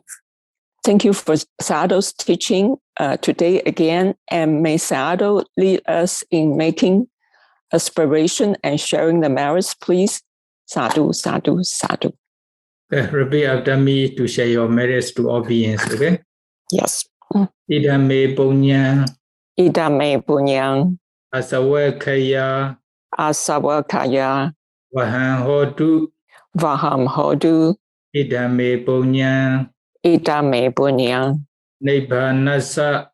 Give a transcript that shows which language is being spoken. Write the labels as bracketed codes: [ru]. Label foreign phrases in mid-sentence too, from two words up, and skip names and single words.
[en] Thank you for Sayadaw's teaching today again, and may Sayadaw lead us in making aspiration and sharing the merits, please. [pi] Sadhu, sadhu, sadhu. [en] Repeat after me to share your merits to all beings, okay? Yes. [pi] Idame punyang. Idame punyang. Asawakaya. Asawakaya. Vaham hodu. Vaham hodu. Idame punyang. Idame punyang. Nibbānasa.